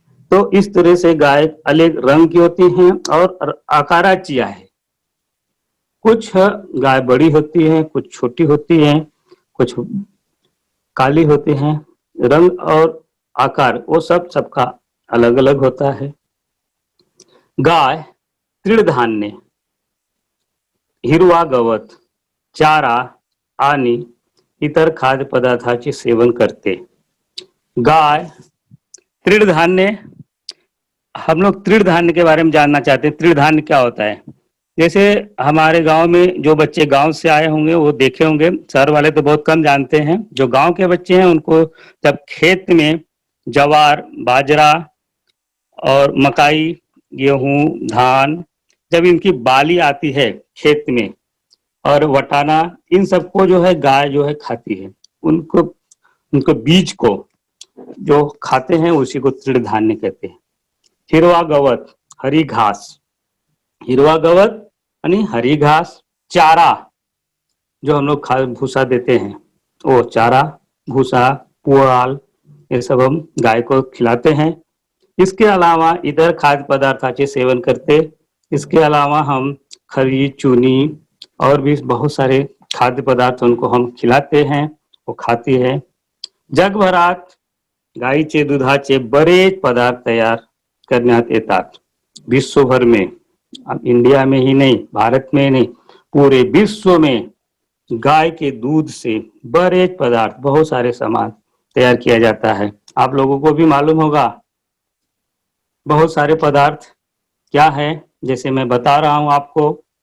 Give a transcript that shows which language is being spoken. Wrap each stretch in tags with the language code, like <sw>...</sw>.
<hi>तो इस तरह से गाय अलग रंग की होती हैं और आकाराची है। कुछ गाय बड़ी होती है, कुछ छोटी होती है, कुछ काली होती हैं। रंग और आकार वो सबका अलग अलग होता है।</hi> <mr>गाय तृणधान्य, हिरवा गवत, चारा आणि इतर खाद्य पदार्थाचे सेवन करते।</mr> <hi>गाय तृणधान्य, हम लोग तृणधान्य के बारे में जानना चाहते हैं। तृणधान्य क्या होता है? जैसे हमारे गांव में जो बच्चे गांव से आए होंगे वो देखे होंगे, शहर वाले तो बहुत कम जानते हैं। जो गांव के बच्चे हैं उनको जब खेत में ज्वार, बाजरा और मकाई, गेहूं, धान, जब इनकी बाली आती है खेत में, और वटाना, इन सबको जो है गाय जो है खाती है। उनको बीज को जो खाते हैं उसी को तृणधान्य कहते हैं।</hi> <mr>हिरवा गवत,</mr> <hi>हरी घास, हिरवा गवत यानी हरी घास। चारा, जो हम लोग भूसा देते हैं, वो चारा, भूसा, पुआल, ये सब हम गाय को खिलाते हैं। इसके अलावा इधर</hi> <mr>खाद्य पदार्थाचे सेवन करते।</mr> <hi>इसके अलावा हम खरी, चूनी और भी बहुत सारे खाद्य पदार्थ उनको हम खिलाते हैं, वो खाती है।</hi> <mr>जगभरात गायीचे दुधाचे बरेच पदार्थ तयार करण्यात येतात।</mr> <hi>विश्वभर में, अब इंडिया में ही नहीं, भारत में ही नहीं, पूरे विश्व में गाय के दूध से बरेच पदार्थ, बहुत सारे सामान तैयार किया जाता है। आप लोगों को भी मालूम होगा बहुत सारे पदार्थ क्या है, जैसे मैं बता रहा हूं आपको।</hi>